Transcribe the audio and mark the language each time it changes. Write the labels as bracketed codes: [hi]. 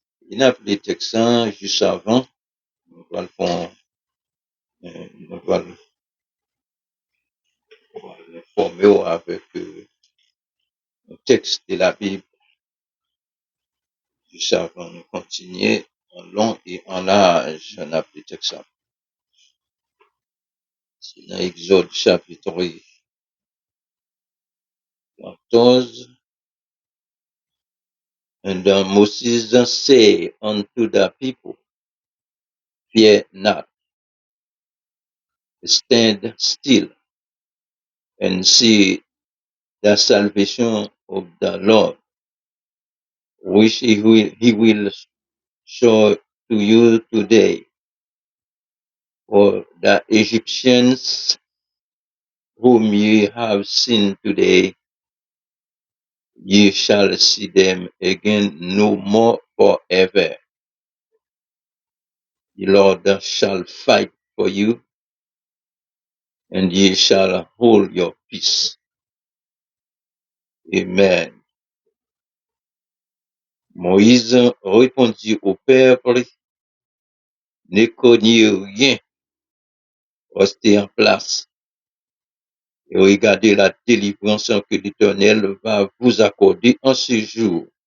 [fr] Il a appelé Texan juste avant, on va le faire, on va l'informer avec un texte de la Bible juste avant de continuer en long et en large, on a appelé Texan. C'est dans Exode chapitre 14. [en] And Moses said unto the people, fear not, stand still, and see the salvation of the Lord, which he will show to you today. For the Egyptians whom ye have seen today, ye shall see them again no more forever. The Lord shall fight for you, and ye shall hold your peace. Amen. [fr] Moïse répondit au peuple, ne craignez rien, restez en place et regardez la délivrance que l'Éternel va vous accorder en ce jour.